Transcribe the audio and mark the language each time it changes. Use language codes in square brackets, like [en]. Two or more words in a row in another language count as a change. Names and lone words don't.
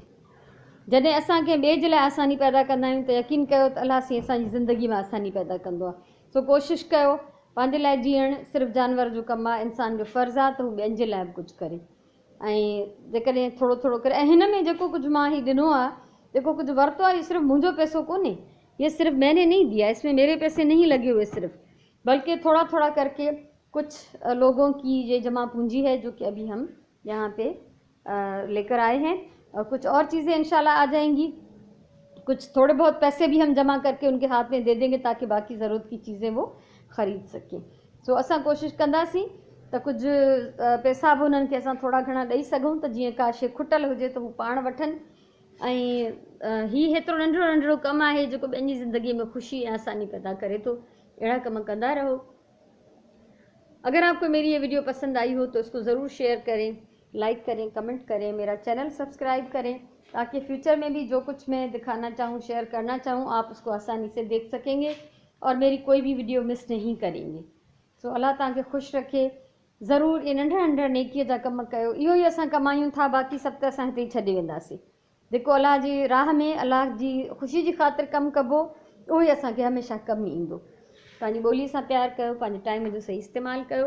[sd] जॾहिं असां कंहिं ॿिए जे लाइ आसानी पैदा कंदा आहियूं त यकीन कयो त अलाह साईं असांजी ज़िंदगी में आसानी पैदा कंदो आहे। सो कोशिशि कयो, पंहिंजे लाइ जीअण सिर्फ़ु जानवर जो कमु आहे, इंसान जो फ़र्ज़ु आहे त हू ॿियनि जे लाइ बि कुझु करे। ऐं जेकॾहिं थोरो करे, ऐं हिन में जेको कुझु मां ही ॾिनो आहे, जेको कुझु वरितो आहे, इहो सिर्फ़ु मुंहिंजो पैसो कोन्हे, [hi] ये सिर्फ मैंने नहीं दिया, इसमें मेरे पैसे नहीं लगे हुए सिर्फ, बल्कि थोड़ा करके कुछ लोगों की ये जमा पूंजी है जो कि अभी हम यहाँ पे लेकर आए हैं, और कुछ और चीज़ें इंशाल्लाह आ जाएंगी। कुछ थोड़े बहुत पैसे भी हम जमा करके उनके हाथ में दे देंगे ताकि बाकी ज़रूरत की चीज़ें वो ख़रीद सकें। [sd] सो असां कोशिशि कंदासीं त कुझु पैसा बि उन्हनि खे असां थोरा घणा ॾेई सघूं, त जीअं का शइ खुटल हुजे त हू पाण वठनि। ऐं हीउ हेतिरो नंढिड़ो कमु आहे जेको ॿियनि जी ज़िंदगीअ में ख़ुशी ऐं आसानी पैदा करे थो। अहिड़ा कम कंदा रहो। [hi] अगर आपको मेरी ये वीडियो पसंद आई हो तो इसको ज़रूर शेयर करें, लाइक करें, कमेंट करें, मेरा चैनल सब्सक्राइब करें, ताकि फ्यूचर में भी जो कुछ मैं दिखाना चाहूँ, शेयर करना चाहूँ, आप उसको आसानी से देख सकेंगे और मेरी कोई भी वीडियो मिस नहीं करेंगे। [sd] सो अल्लाह तव्हांखे ख़ुशि रखे। ज़रूरु ये नंढा नेकीअ जा कम कयो। इहो ई असां कमायूं था, बाक़ी सभु त असां हिते ई छॾे वेंदासीं। जेको अलाह जी राह में अलाह जी ख़ुशी जी ख़ातिर कमु कबो, उहो ई असांखे हमेशह कमु ईंदो। पंहिंजी ॿोली सां प्यारु कयो, पंहिंजे टाइम जो सही इस्तेमालु कयो।